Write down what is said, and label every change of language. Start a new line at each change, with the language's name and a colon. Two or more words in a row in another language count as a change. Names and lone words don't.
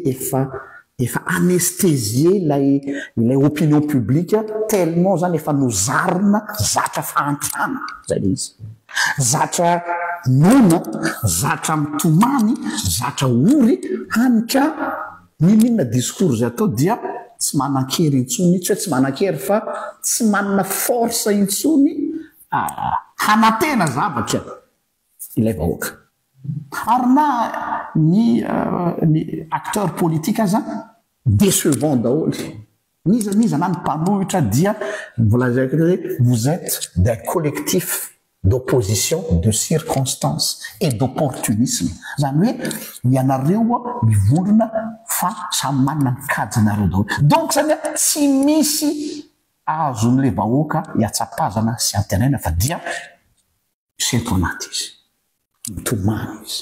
Malagasy: efa anesthésié ilay
French: opinion publique
Malagasy: tellement zany efa nozarina zatra fahantrana zay le izy, zatra nona, zatra mitomany, zatra ory hanitra ninona discours zay atao dia tsy manan-kery intsony, tsy hoe tsy manan-kery fa tsy manana force intsony hanatena zavatra ilay vahoaka. Ary na ny
French: acteur politique
Malagasy: aza décevant daholo. Niza na ny mpanohitra dia volazaiko hoe
French: vous êtes d'un collectif d'opposition, de circonstances et d'opportunisme.
Malagasy: Zany hoe ianareo mivondrona fa samy manana ny kajinareo daholo. Donc zany tsy misy azon'le vahoaka hiatsapazana sy antenaina fa dia seto anaty izy. Mitomany izy.